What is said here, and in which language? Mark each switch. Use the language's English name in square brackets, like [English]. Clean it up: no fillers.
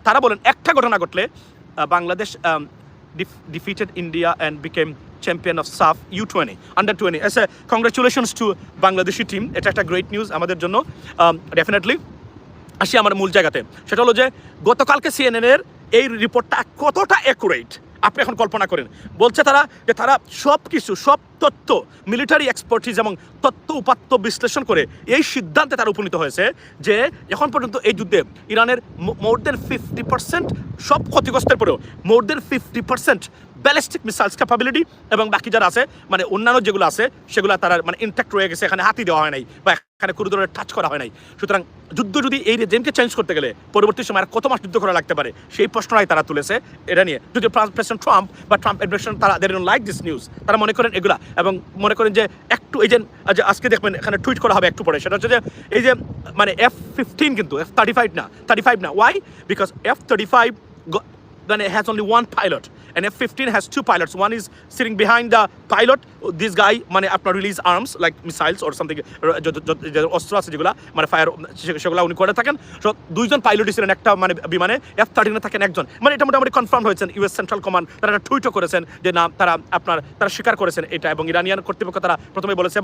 [Bangla] তারা বলেন একটা ঘটনা ঘটলে Bangladesh [English] defeated India and became champion of SAF U20 under 20 as a congratulations to Bangladeshi team. [Bangla] এটা একটা গ্রেট নিউজ আমাদের জন্য ডেফিনেটলি। আসি আমার মূল জায়গাতে, সেটা হলো যে গতকালকে CNN এর এই রিপোর্টটা কতটা অ্যাকুরেট আপনি এখন কল্পনা করেন। বলছে তারা যে তারা সব কিছু সব তথ্য মিলিটারি এক্সপার্টিস এবং তথ্য উপাত্ত বিশ্লেষণ করে এই সিদ্ধান্তে তারা উপনীত হয়েছে যে এখন পর্যন্ত এই যুদ্ধে ইরানের মোর দেন 50% সব ক্ষতিগ্রস্তের পরেও মোর দেন 50% ব্যালিস্টিক মিসাইলস ক্যাপাবিলিটি এবং বাকি যারা আছে মানে অন্যান্য যেগুলো আছে সেগুলো তারা মানে ইনট্যাক্ট রয়ে গেছে, এখানে হাতি দেওয়া হয় নাই বা এখানে কোনো ধরনের টাচ করা হয় নাই। সুতরাং যুদ্ধ যদি এই রেজিমকে চেঞ্জ করতে গেলে পরবর্তী সময় আর কত মাস যুদ্ধ করা লাগতে পারে সেই প্রশ্নটাই তারা তুলেছে এটা নিয়ে। যদি প্রেসিডেন্ট ট্রাম্প বা ট্রাম্প অ্যাডমিনিস্ট্রেশন তারা [English] they don't like this news, [Bangla] তারা মনে করেন এগুলা এবং মনে করেন যে একটু এই যে আজকে দেখবেন এখানে টুইট করা হবে একটু পরে, সেটা হচ্ছে যে এই যে মানে F-15 কিন্তু F-35 না। [English] Why? Because F-35 then it has only one pilot and F-15 has 2 pilots. One is sitting behind the pilot. [Bangla] This guy মানে আপনার [English] release arms like missiles or something, [Bangla] অস্ত্র আছে যেগুলা মানে ফায়ার সেগুলো উনি করে থাকেন। সো 2জন পাইলটই ছিলেন একটা মানে বিমানে, F-13 থাকেন একজন। মানে এটা মোটামুটি কনফার্ম হয়েছেন, ইউএস সেন্ট্রাল কমান্ড তারা একটা টুইটও করেছেন যে না তারা স্বীকার করেছেন এটা, এবং ইরানিয়ান কর্তৃপক্ষ তারা প্রথমে বলেছে।